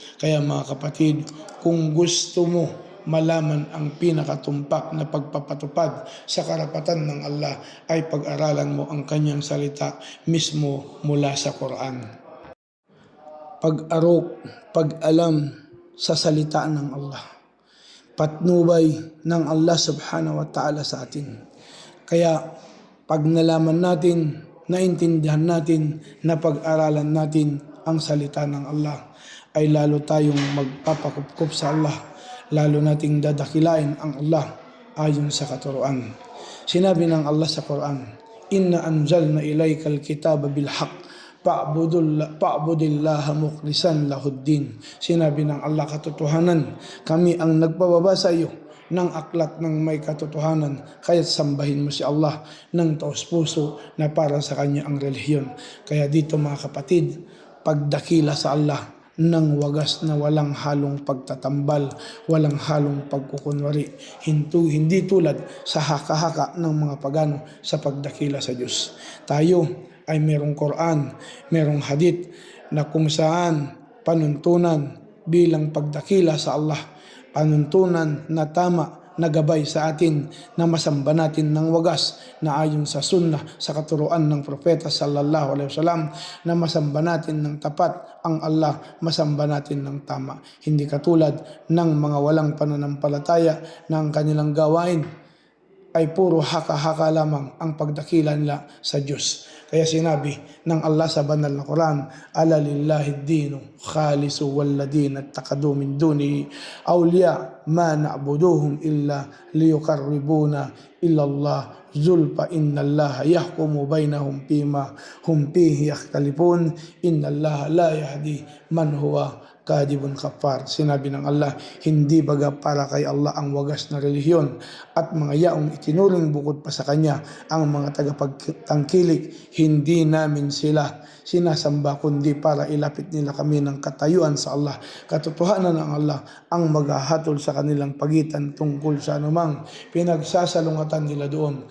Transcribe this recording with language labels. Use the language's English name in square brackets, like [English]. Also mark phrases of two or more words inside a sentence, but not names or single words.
[Filipino] Kaya mga kapatid, kung gusto mo malaman ang pinakatumpak na pagpapatupad sa karapatan ng Allah, ay pag-aralan mo ang kanyang salita mismo mula sa Quran. Pag-alam sa salita ng Allah, patnubay ng Allah [Arabic] سبحانه وتعالى [Filipino] sa atin. Kaya pag nalaman natin, naintindihan natin, na pag-aralan natin ang salita ng Allah, ay lalo tayong magpapakupkup sa Allah, lalo nating dadakilain ang Allah ayon sa katuruan. Sinabi ng Allah sa Quran, [Arabic] "إنا أنزلنا إليك الكتاب بالحق فاعبد الله مخلصا له الدين. [Filipino] Sinabi ng Allah, katotohanan, kami ang nagpababa sa iyo ng aklat ng may katotohanan, kaya't sambahin mo si Allah ng taos puso na para sa kanya ang relihiyon. Kaya dito mga kapatid, pagdakila sa Allah ng wagas na walang halong pagtatambal, walang halong pagkukunwari, hindi tulad sa haka-haka ng mga pagano sa pagdakila sa Diyos. Tayo ay merong Quran, merong hadith na kung saan panuntunan bilang pagdakila sa Allah, panuntunan na tama na gabay sa atin na masamba natin ng wagas na ayon sa sunnah, sa katuruan ng propeta [Arabic] صلى الله عليه وسلم, [Filipino] na masamba natin ng tapat ang Allah, masamba natin ng tama. Hindi katulad ng mga walang pananampalataya na ang kanilang gawain ay puro haka-haka lamang ang pagdakila nila sa Diyos. Kaya sinabi ng Allah sa banal na Quran, [Arabic] ألا لله الدين الخالص والذين اتخذوا من دونه أولياء ما نعبدهم إلا ليقربونا إلى الله زلفى إن الله يحكم بينهم في ما هم فيه يختلفون إن الله لا يهدي من هو كاذب كفار. [Filipino] Sinabi ng Allah, hindi baga para kay Allah ang wagas na relihiyon at mga yaong itinuring bukod pa sa Kanya ang mga tagapagtangkilik, hindi namin sila sinasamba kundi para ilapit nila kami ng katayuan sa Allah. Katotohanan ng Allah ang maghahatol sa kanilang pagitan tungkol sa anumang pinagsasalungatan nila doon.